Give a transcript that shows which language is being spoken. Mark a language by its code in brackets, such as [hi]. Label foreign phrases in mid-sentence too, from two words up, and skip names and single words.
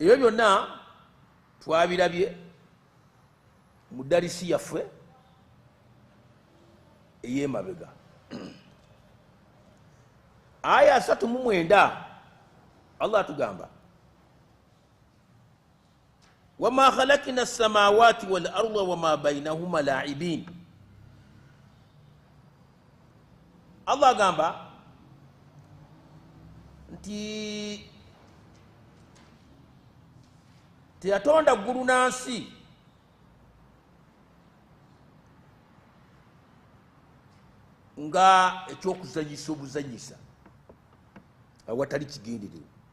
[lg] ebyo byonna twabirabye mu darisi yaffe ey'emabega. aya 39 Allah atugamba [ar] وما خلقنا السماوات والأرض وما بينهما لاعبين. [lg] Allah agamba nti teyatonda ggulu na nsi nga ekyokuzanyisa obuzanyisa awatali kigendererwa.